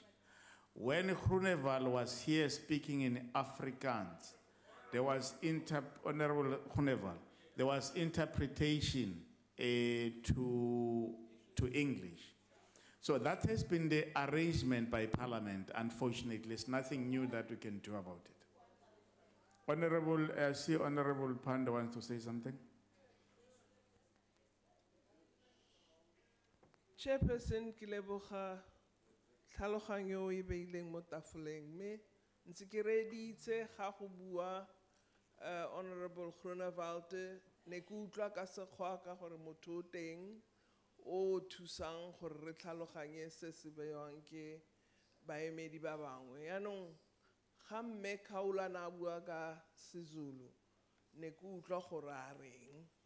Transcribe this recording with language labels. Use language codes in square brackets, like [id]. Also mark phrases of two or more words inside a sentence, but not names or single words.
[en] When Groeneval was here speaking in Afrikaans, there was Honorable Groeneval, there was interpretation to English. So that has been the arrangement by Parliament. Unfortunately, it's nothing new that we can do about it. Honorable, I see Honorable Panda wants to say something. [tn] Chairperson ke leboga tlhaloganyo e beileng mo tafoleng mme ntse ke reditse ga go bua Honorable Groenewald ne ke utlwa ka sekgwa ka gore motho o teng o thusang gore re tlhaloganye se se bewang ke baemedi ba bangwe yaanong ga mme Khawula na bua ka seZulu ne ke utlwa gore a reng